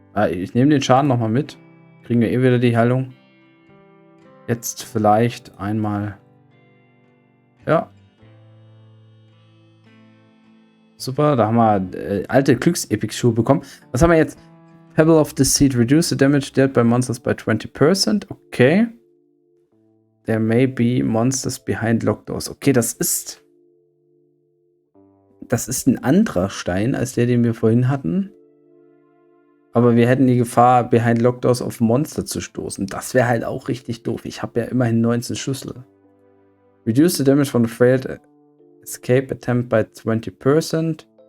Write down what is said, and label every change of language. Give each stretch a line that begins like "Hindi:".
German: Ich nehme den Schaden nochmal mit. Kriegen wir wieder die Heilung. Jetzt vielleicht einmal. Ja. Super, da haben wir alte Glücks-Epic-Schuhe bekommen. Was haben wir jetzt? Pebble of the Seed.
English: Reduce the damage dealt by monsters by 20%. Okay. There may be monsters behind locked doors.
German: Okay, das ist ein anderer Stein als der, den wir vorhin hatten. Aber wir hätten die Gefahr,
English: behind locked doors
German: auf Monster zu stoßen. Das wäre halt auch richtig doof. Ich habe ja immerhin 19 Schlüssel.
English: Reduce the damage from the failed escape attempt by 20%.